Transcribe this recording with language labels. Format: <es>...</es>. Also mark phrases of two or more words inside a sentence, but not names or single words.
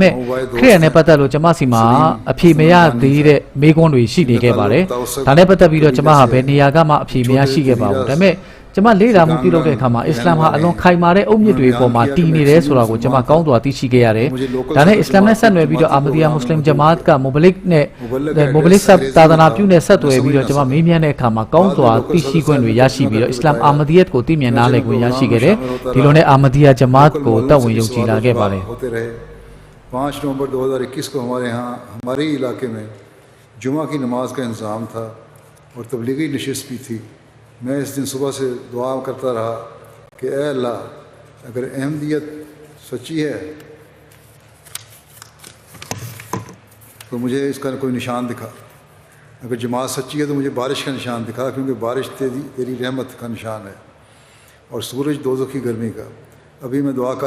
<my>မဲ့ခရစ်ယာန်နဲ့ပတ်သက်လို့ကျွန်မစီမှာအဖြေမရသေးတဲ့မေးခွန်းတွေရှိနေခဲ့ပါတယ်ဒါနဲ့ပတ်သက်ပြီးတော့ကျွန်မဟာဘယ်နေရာကမှအဖြေမရရှိခဲ့ပါဘူးဒါပေမဲ့ကျွန်မလေ့လာမှုပြုလုပ်တဲ့အခါမှာအစ္စလာမ်ဟာအလွန်ခိုင်မာတဲ့အုတ်မြစ်တွေပေါ်မှာတည်နေတယ်ဆိုတာကိုကျွန်မကောင်းစွာသိရှိခဲ့ရတယ်။ဒါနဲ့အစ္စလာမ်နဲ့ဆက်နွယ်ပြီးတော့အာမဒီယာမွတ်စလင်ဂျမာတ်ကမိုဘလစ်သာသနာပြုနဲ့ဆက်သွယ်ပြီးတော့ကျွန်မမေးမြန်းတဲ့အခါမှာကောင်းစွာသိရှိခွင့်တွေရရှိပြီးတော့အစ္စလာမ်အာမဒီယတ်ကိုသိမြင်နားလည်ခွင့်ရရှိခဲ့တယ်။ဒီလိုနဲ့အာမဒီယာဂျမာတ်ကိုတက်ဝင်ယုံကြည်လာခဲ့ပါတယ်။</my> <ur>5 نومبر 2021 کو ہمارے یہاں ہمارے علاقے میں جمعہ کی نماز کا انتظام تھا اور تبلیغی نشست بھی تھی میں اس دن صبح سے دعا کرتا رہا کہ اے اللہ اگر احمدیت سچی ہے تو مجھے اس کا کوئی نشان دکھا اگر جماعت سچی ہے تو مجھے بارش کا نشان دکھا کیونکہ بارش تیری رحمت کا نشان ہے اور سورج دوزخ کی گرمی کا ابھی میں دعا کر</ur>